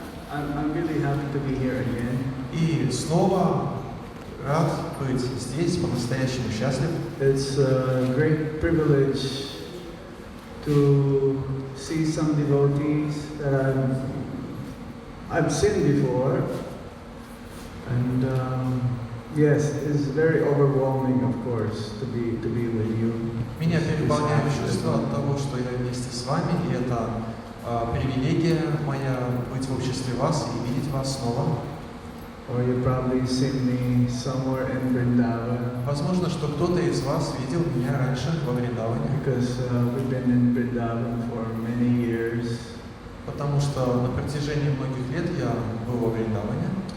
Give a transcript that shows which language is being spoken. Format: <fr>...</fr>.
<en>I'm really happy to be here again.</en> <ru>И снова рад быть здесь, по-настоящему счастлив.</ru> <en>It's a great privilege to see some devotees that I've seen before, and yes, it's very overwhelming, of course, to be with you.</en> <ru>Меня переполняет чувство от того, что я вместе с вами, и это привилегия моя быть в обществе вас и видеть вас снова.</ru> <en>Or you probably seen me somewhere in Vrindavan.</en> <ru>Возможно, что кто-то из вас видел меня раньше во Вриндаване.</ru> <en>Because we've been in Vrindavan for many years.</en> <ru>Потому что на протяжении многих лет я был во Вриндаване.</ru>